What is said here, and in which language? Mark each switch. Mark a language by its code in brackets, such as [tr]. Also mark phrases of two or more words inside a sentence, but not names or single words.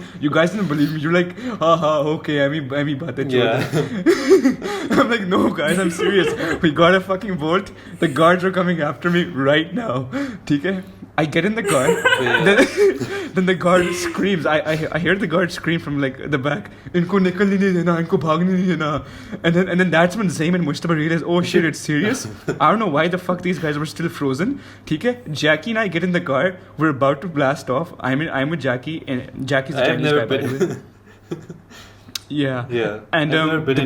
[en] You guys didn't believe me. You're like, "Haha, okay, I mean, Yeah. I'm like, "No, guys, I'm serious. We gotta fucking vote. The guards are coming after me right now." Okay? I get in the car. Then the guard screams. I hear the guard scream from like the back. [hi] "इनको निकाल नहीं देना, इनको भागने नहीं देना." [en] And then that's when Zaim and Mustafa realize, "Oh shit, it's serious." I don't know why the fuck these guys were still frozen. Okay? Jackie and I get in the car. We're about to blast off. I'm with Jackie, and Jackie's a I've Chinese never guy, by the way. Yeah. And I've never been the